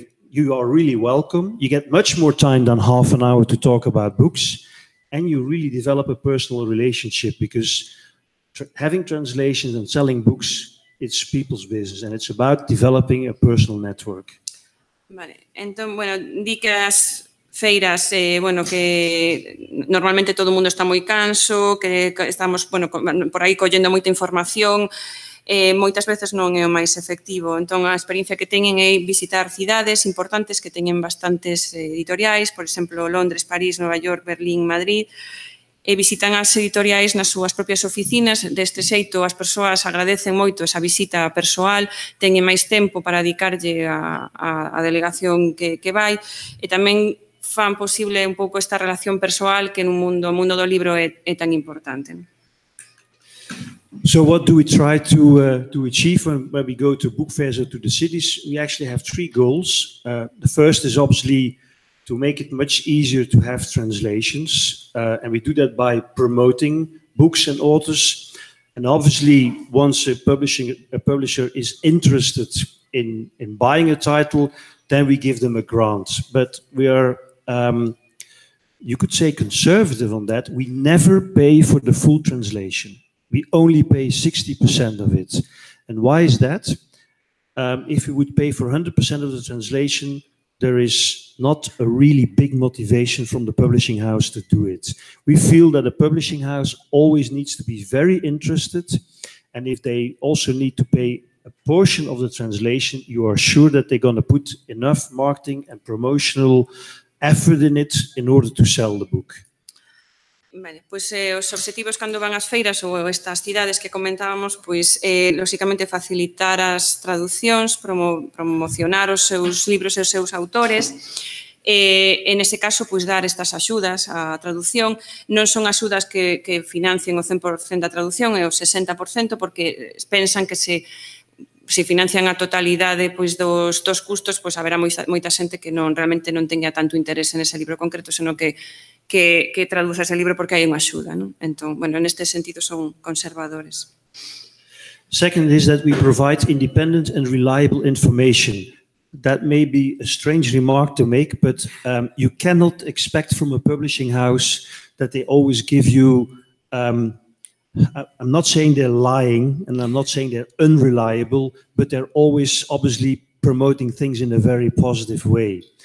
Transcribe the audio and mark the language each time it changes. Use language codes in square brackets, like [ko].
[en] You are really welcome. You get much more time than half an hour to talk about books, and you really develop a personal relationship, because having translations and selling books, it's people's business, and it's about developing a personal network. [gl] Vale, entón, bueno, di que as feiras, bueno, que normalmente todo o mundo está moi canso, que estamos, bueno, por aí collendo moita información, moitas veces non é o máis efectivo. Entón, a experiencia que teñen é visitar cidades importantes que teñen bastantes editoriais, por exemplo, Londres, París, Nova York, Berlín, Madrid, e visitan as editoriais nas súas propias oficinas. Deste xeito, as persoas agradecen moito esa visita persoal, teñen máis tempo para dedicarlle a delegación que vai, e tamén fan posible un pouco esta relación persoal que no mundo do libro é tan importante. [en] So what do we try to achieve when we go to book fairs or to the cities? We actually have 3 goals. The first is obviously to make it much easier to have translations, and we do that by promoting books and authors. And obviously, once a publisher is interested in buying a title, then we give them a grant. But we are, you could say, conservative on that. We never pay for the full translation. We only pay 60% of it. And why is that? If we would pay for 100% of the translation, there is not a really big motivation from the publishing house to do it. We feel that a publishing house always needs to be very interested, and if they also need to pay a portion of the translation, you are sure that they're going to put enough marketing and promotional effort in it in order to sell the book. [gl] Vale, pois os obxectivos cando van ás feiras ou estas cidades que comentábamos, pois, lóxicamente, facilitar as traducións, promocionar os seus libros e os seus autores, en ese caso, pois, dar estas axudas á traducción. Non son axudas que financien o 100% da traducción, é o 60%, porque pensan que se financian a totalidade pois dos custos, pois haberá moita xente que realmente non teña tanto interés en ese libro concreto, senón que traduza ese libro porque hai unha axuda, non? Entón, bueno, neste sentido son conservadores. [en] Second is that we provide independent and reliable information. That may be a strange remark to make, but you cannot expect from a publishing house that they always give you I'm not saying they're lying, and I'm not saying they're unreliable, but they're always obviously promoting things in a very positive way.